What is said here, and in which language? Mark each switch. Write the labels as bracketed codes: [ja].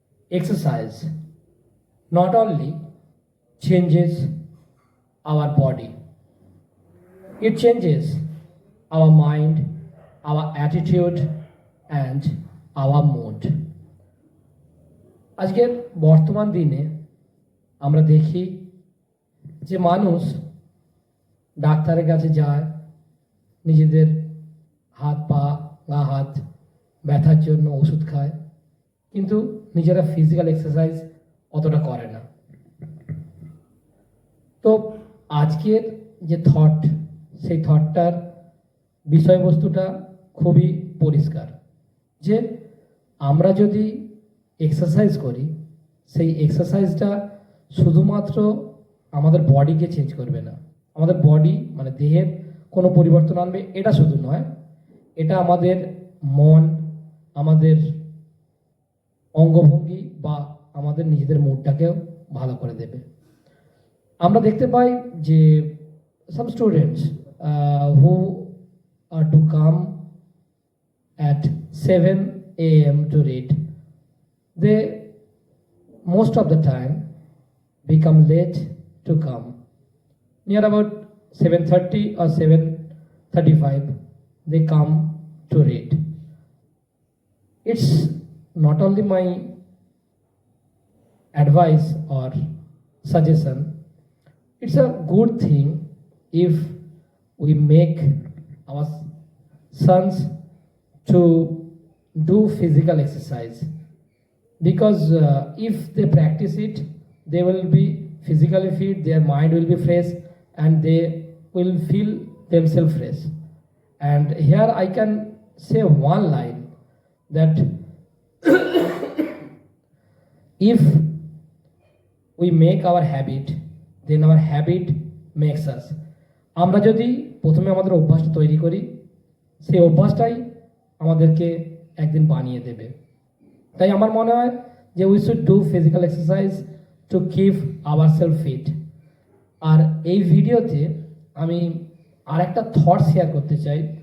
[en] Exercise not only changes our body, it changes our mind, our attitude and our mood. [bn] আজকের বর্তমান দিনে আমরা দেখি যে মানুষ ডাক্তারের কাছে যায় নিজেদের হাত পা গা হাত ব্যথার জন্য ওষুধ খায়, কিন্তু নিজেরা ফিজিক্যাল এক্সারসাইজ অতটা করে না। তো আজকের যে থট, সেই থটটার বিষয়বস্তুটা খুবই পরিষ্কার যে আমরা যদি এক্সারসাইজ করি, সেই এক্সারসাইজটা শুধুমাত্র আমাদের বডিকে চেঞ্জ করবে না, আমাদের বডি মানে দেহের কোনো পরিবর্তন আনবে এটা শুধু নয়, এটা আমাদের মন, আমাদের অঙ্গভঙ্গি বা আমাদের নিজেদের মুডটাকেও ভালো করে দেবে। আমরা দেখতে পাই যে [en] Some students who are to come at 7 a.m. to read, they most of the time become late to come. Near about 7:30 or 7:35 they come to read. It's not only my advice or suggestion, it's a good thing if we make our sons to do physical exercise, because if they practice it, they will be physically fit, their mind will be fresh and they will feel themselves fresh. And here I can say one line that if we make our habit, then our habit makes us. [bn] আমরা যদি প্রথমে আমাদের অভ্যাসটা তৈরি করি, সেই অভ্যাসটাই আমাদেরকে একদিন বানিয়ে দেবে। তাই আমার মনে হয় যে [en] We should do physical exercise to keep ourselves fit. [bn] আর এই ভিডিওতে আমি আর একটা থট শেয়ার করতে চাই।